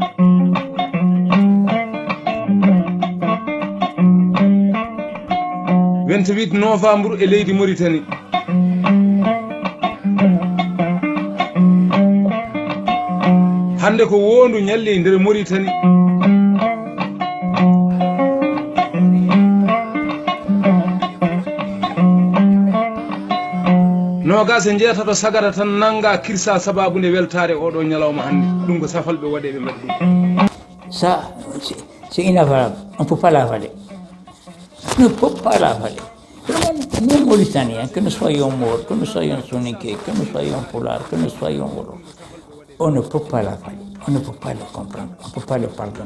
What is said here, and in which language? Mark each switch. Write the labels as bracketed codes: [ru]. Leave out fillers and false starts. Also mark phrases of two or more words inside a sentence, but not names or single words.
[ff] 28 novembre e leydi Mauritanie hande ko wondu ñalli e nder Mauritanie nogas e jeetato sagata tan nanga kirsa sababude weltare oɗo ñalawma hande ɗum ko safalɓe waɗeɓe mbaɗi ɗum. [fr] Ça, c'est inavalable. On ne peut pas l'avaler. On ne peut pas l'avaler. Nous, Mauritaniens, que nous soyons morts, que nous soyons soninké, que nous soyons polars, que nous soyons wolof, on ne peut pas l'avaler. On ne peut pas le comprendre. On ne peut pas le pardonner.